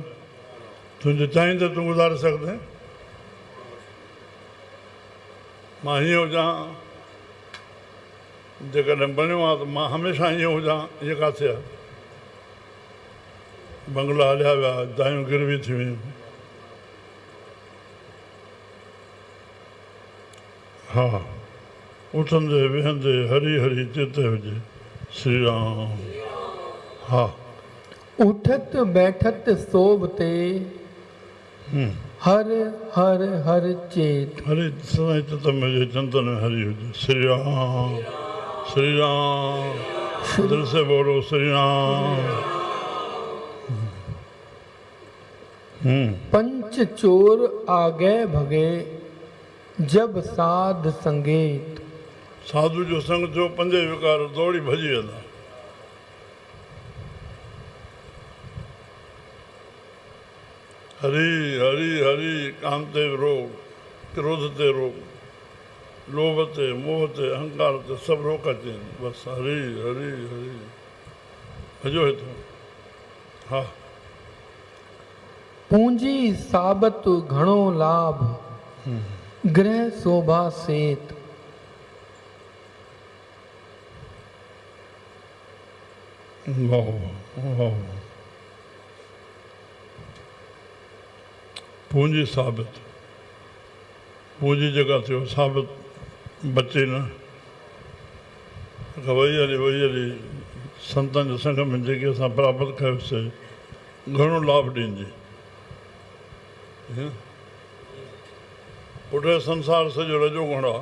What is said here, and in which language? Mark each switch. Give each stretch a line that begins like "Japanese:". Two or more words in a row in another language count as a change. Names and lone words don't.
Sindhi: तुंहिंजे चाहींदे तूं गुज़ारे सघंदे? मां हीअं हुजां, जेकॾहिं बणियो आहे त मां हमेशह हीअं हुजां, इहा किथे आहे? बंगला हलिया विया, दायूं गिरवी थी वियूं। हा, उथंदे वेहंदे हरी हरी चिते हुजे। श्री राम। हा,
Punjabi: ਉਠਤ ਬੈਠਤ ਸੋਬਤੇ ਹਰ ਹਰ ਹਰ ਚੇਤ।
Sindhi: हरे सदाई चित में हुजे, चिंतन में हरी हुजे। श्री राम, श्री राम।
Hindi: दिल से बोलो श्री राम।
Punjabi: ਪੰਚ ਚੋਰ ਆਗੇ ਭਗੇ ਜਬ ਸਾਧ ਸੰਗੀਤ।
Sindhi: साधु जो संग थियो, पंजे विकार दौड़ी भॼी वेंदा। हरी हरी हरी। काम ते रोग, क्रोध ते रोग, लोभ ते, मोह ते, अहंकार ते सभु रोक अचे। बसि हरी हरी हरी भॼो हितां। हा,
Punjabi: ਪੂੰਜੀ ਸਾਬਤ ਘਣੋ ਲਾਭ ਗ੍ਰਿਹ ਸੋਭਾ ਸੇਤ।
Sindhi: वाह वाह। पूंजी साबित, पूंजी जेका थियो साबित बचे न। वही हली संतनि जे संग में जेके असां प्राप्त कयोसीं, घणो लाभ ॾींदी। पुठे संसार सॼो रजो गुण आहे।